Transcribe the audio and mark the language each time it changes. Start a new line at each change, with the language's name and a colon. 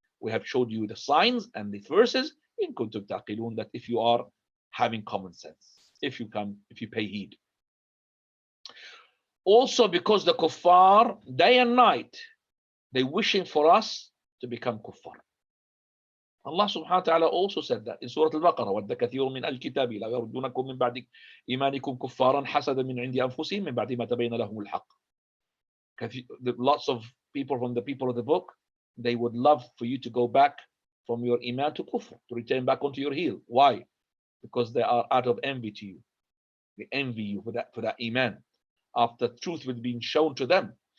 English: We have showed you the signs and the verses, in
Arabic: كُنْتُمْ تَعْقِلُونَ,
English: that if you are having common sense, if you pay heed. Also, because the kuffar, day and night, they're wishing for us to become kuffar. Allah subhanahu wa ta'ala also said that in Surah Al-Baqarah,
Arabic: وَدَّ كَثِيرٌ مِنْ الْكِتَابِ لَا يَرُدُّونَكُمْ مِنْ بَعْدِ إِيمَانِكُمْ كُفَّارًا حَسَدًا مِنْ عِنْدِ أَنفُسِهِمْ مِنْ بَعْدِ مَا تَبَيَّنَ لَهُمُ الْحَقُّ.
English: Lots of people from the people of the book, they would love for you to go back from your iman to kufr, to return back onto your heel. Why? Because they are out of envy to you. They envy you for that iman, after truth was being shown to them.